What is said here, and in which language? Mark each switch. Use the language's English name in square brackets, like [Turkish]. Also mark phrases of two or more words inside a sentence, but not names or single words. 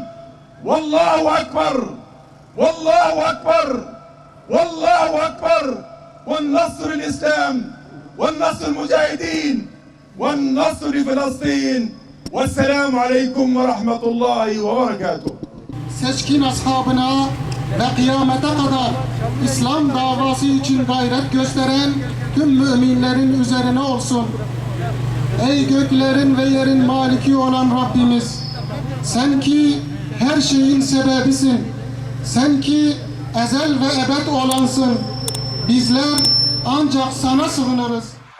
[Arabic] والله أكبر، والله أكبر، والله أكبر، والنصر الإسلام، والنصر المجاهدين، والنصر فلسطين. والسلام عليكم ورحمة الله وبركاته. [Turkish] Seçkin ashabına ve kıyamete kadar İslam davası için gayret gösteren tüm müminlerin üzerine olsun. Ey göklerin ve yerin maliki olan Rabbimiz, sen ki her şeyin sebebisin, sen ki ezel ve ebed olansın, bizler ancak sana sığınırız.